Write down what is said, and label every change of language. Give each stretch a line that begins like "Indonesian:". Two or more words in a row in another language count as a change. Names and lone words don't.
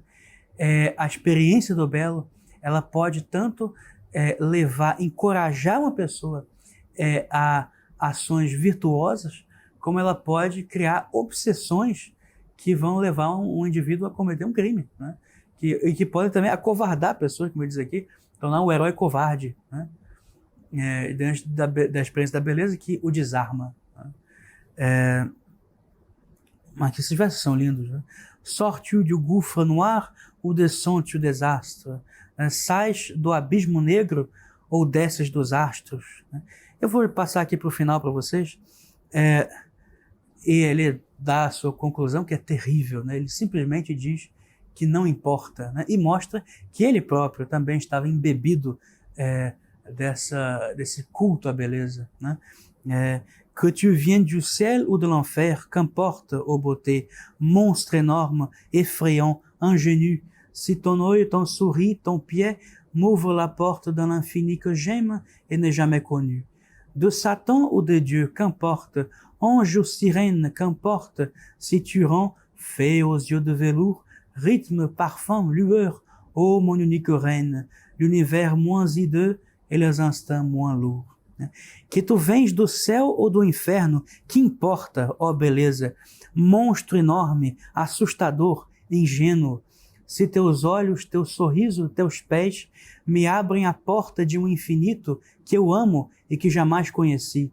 Portuguese: A experiência do belo, ela pode tanto encorajar uma pessoa a ações virtuosas, como ela pode criar obsessões que vão levar um indivíduo a cometer um crime, né? E que podem também acovardar pessoas, como eu disse aqui, tornar um herói covarde, né? Diante da experiência da beleza que o desarma, né? Mas que esses versos são lindos, né?
French: Sors-tu du gouffre noir ou descends-tu au désastre?
Portuguese: Sais do abismo negro ou desces dos astros? Eu vou passar aqui para o final para vocês. E ele dá a sua conclusão, que é terrível, né? Ele simplesmente diz que não importa, né? E mostra que ele próprio também estava embebido desse culto à beleza, né?
French: Que tu viennes du ciel ou de l'enfer, qu'importe, ô beauté, monstre énorme, effrayant, ingénu, si ton œil, ton souris, ton pied m'ouvre la porte d'un infini que j'aime et n'ai jamais connu. De Satan ou de Dieu, qu'importe, ange ou sirène, qu'importe, si tu rends, fée aux yeux de velours, rythme, parfum, lueur, ô mon unique reine, l'univers moins hideux et les instincts moins lourds.
Portuguese: Que tu vens do céu ou do inferno, que importa, ó beleza, monstro enorme, assustador, ingênuo, se teus olhos, teu sorriso, teus pés me abrem a porta de um infinito que eu amo e que jamais conheci.